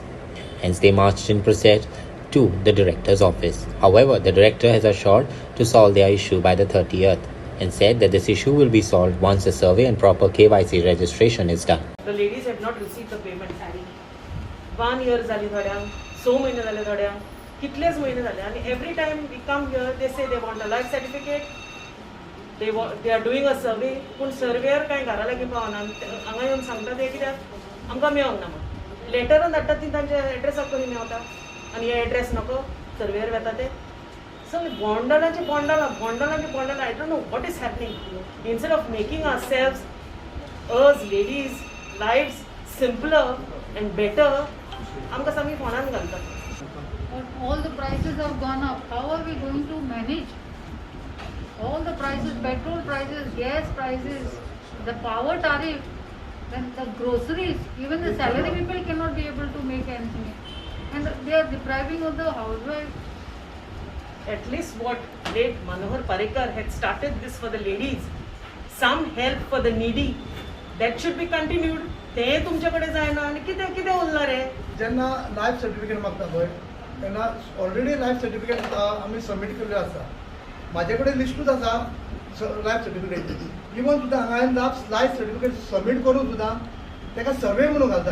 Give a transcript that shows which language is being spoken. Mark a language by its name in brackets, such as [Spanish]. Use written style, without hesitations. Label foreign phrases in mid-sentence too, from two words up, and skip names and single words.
[English] Hence, they marched in protest to the director's office. However, the director has assured to solve their issue by the 30th and said that this issue will be solved once a survey and proper KYC registration is done. The ladies have not received the payment. 1 year [Konkani] जाली थोड्यांक, 6 महिने जाले थोड्यांक, कितलेच महिने जाले आणि [English] every time we come here they say they want a life certificate. They are doing a survey. [Konkani] पूण सर्वेयर कांय घरा लागीं पावना. हांगा येवन सांगता ते कित्याक आमकां मेळोंक ना म्हणून. लेटरान धाडटात ती तांच्या एड्रेसाक कशी मेळटा आनी हे एड्रेस नको सर्वेयर वेता ते. So बोंडलाची बोंडला. [English] I don't know what is happening. Instead of making ourselves, us ladies, lives simpler and better, [Konkani] आमकां सामकी फोंडान घालतात. [English] All the prices have gone up. How are we going to manage? All the prices, petrol prices, gas prices, the power tariff, then the groceries, even the salary people cannot be able to make ends meet. And they are depriving of the housewives. At least what late Manohar Parrikar had started this for the ladies, some help for the needy, that should be continued. [Konkani] ते तुमच्याकडे जायना आणि कितें उरला रे. जेन्ना [English] life certificate [Konkani] मागता पळय तेन्ना ऑलरेडी [English] life certificate [Konkani] आमी सबमीट केल्लें आसा. म्हाजे कडेन लिस्टूच आसा [English] life certificate. [Konkani] इवन सुद्दां हांगा हांवें [English] life certificate [Konkani] सबमीट करून सुद्दां ताका सर्वे म्हणून घालता.